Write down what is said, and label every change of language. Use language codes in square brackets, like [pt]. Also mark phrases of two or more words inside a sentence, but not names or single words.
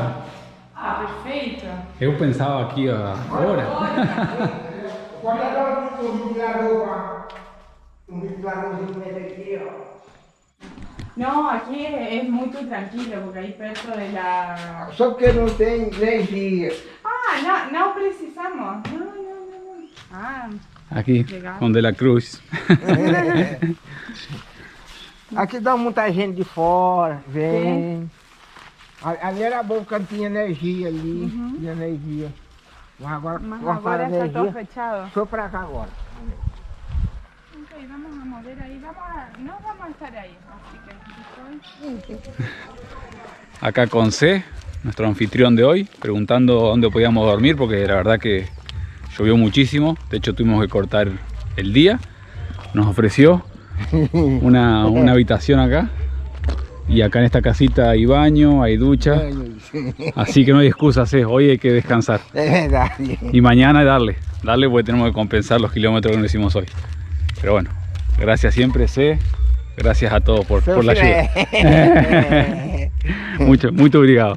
[pt] Perfeito. Eu pensava aqui agora. Guarda un roupa. Un aqui, ó. [es] No, aquí es muy tranquilo porque hay perto de la... [pt] Só que não tem energia. [es] Ah, no precisamos. No. Ah, [pt] Aqui, legal. onde la Cruz. Aqui dá muita gente de fora, vem. Ali era bom porque tinha energia ali, tinha energia. Mas agora Mas cortaram a agora está todo energia. fechado. Foi pra cá agora. [es] Ok, vamos a mover ahí. No vamos a estar ahí. Así que Acá con C, nuestro anfitrión de hoy, preguntando dónde podíamos dormir porque la verdad que llovió muchísimo. De hecho tuvimos que cortar el día. Nos ofreció una habitación acá. Y acá en esta casita hay baño, hay ducha. Así que no hay excusas, hoy hay que descansar. [pt] É verdade. [es] Y mañana darle porque tenemos que compensar los kilómetros que nos hicimos hoy. Pero bueno, gracias siempre, C. Gracias a todos por la ayuda. [pt] Muito obrigado.